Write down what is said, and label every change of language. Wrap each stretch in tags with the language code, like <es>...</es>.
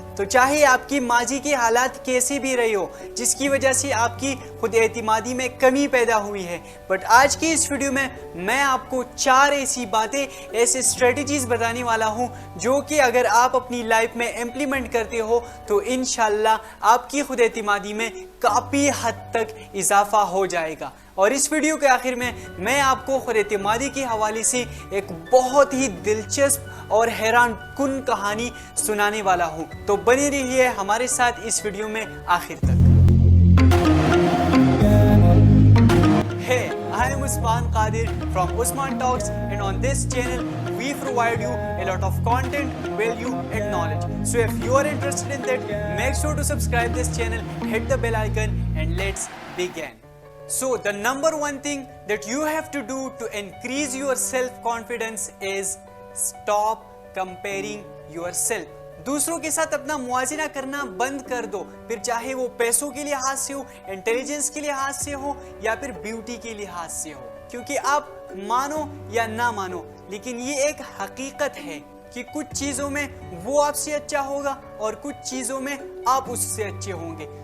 <hi>तो चाहे आपकी माजी की हालात कैसे भी रही हो, जिसकी वजह से आपकी खुद एतमादी में कमी पैदा हुई है, बट आज की इस वीडियो में मैं आपको 4 ऐसी बातें, ऐसे स्ट्रेटजीज बताने वाला हूं जो कि अगर आप अपनी लाइफ में इम्प्लीमेंट करते हो तो इंशाल्लाह आपकी खुद एतमादी में काफ़ी हद तक इजाफा हो जाएगा। और इस वीडियो के आखिर में मैं आपको खुद एतमादी के हवाले से एक बहुत ही दिलचस्प और हैरान कुन कहानी सुनाने वाला हूं, तो बने रहिए हमारे साथ इस वीडियो में आखिर तक।</hi> <en>Hey, I am Usman Qadir from Usman Talks, and on this channel we provide you a lot of content, value and knowledge. So if you are interested in that, make sure to subscribe this channel, hit the bell icon and let's begin. So the number one thing that you have to do to increase your self-confidence is stop comparing yourself.</en> <hi>दूसरों के साथ अपना मुआजिना करना बंद कर दो, फिर चाहे वो पैसों के लिहाज से हो, इंटेलिजेंस के लिहाज से हो या फिर ब्यूटी के लिहाज से हो। क्योंकि आप मानो या ना मानो, लेकिन ये एक हकीकत है कि कुछ चीज़ों में वो आपसे अच्छा होगा और कुछ चीज़ों में आप उससे अच्छे होंगे।</hi>